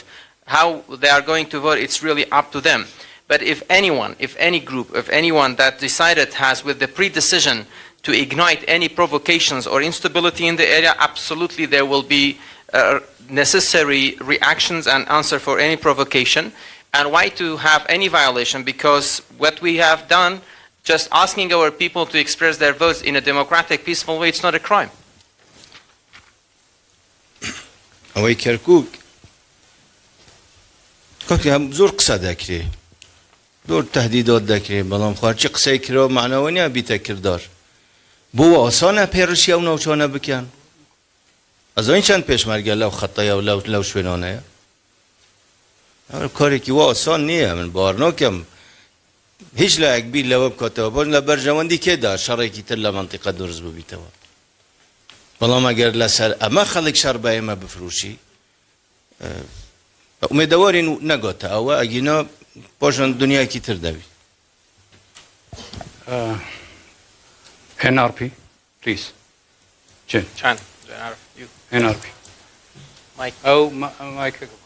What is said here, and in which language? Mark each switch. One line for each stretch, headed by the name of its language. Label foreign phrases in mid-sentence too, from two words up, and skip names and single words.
English: How they are going to vote, it's really up to them. But if anyone, if any group, if anyone that decided has with the pre-decision to ignite any provocations or instability in the area, absolutely there will be necessary reactions and answer for any provocation. And why to have any violation? Because what we have done, just asking our people to express their votes in a democratic, peaceful way, it's not a crime.
Central Kurdish: ئەوەی کەرکووک کاکی هەم زۆر قسە دەکرێ زۆر تەهدیدات دەکرێ بەڵام خارچی قسەی کرا معنەوە نییە بیتە کردار بۆ ئاسانە پێڕشی ئەو ناوچانە بکەن ئەزانین چەند پێشمەرگە لەو خەتەیە و لەو شوێنانەیە کارێکی وا ئاسان نییە من باوەڕ ناکەم هیچ لایەک بیر لەوە بکاتەوە بۆ لە بەرژەوەندی کێدا شەڕێکی تر لە مەنتیقە دروست ببیتەوە بەڵام ئەگەر لەسەر ئەمە خەڵک شەڕ بە ئێمە بفرۆشی ئومێدەوارین نەگاتە ئەوە ئەگینا پاشان دنیایەکی تر دەبی
English: NRP, please. Chan. NRP. Mike. Oh, Mike.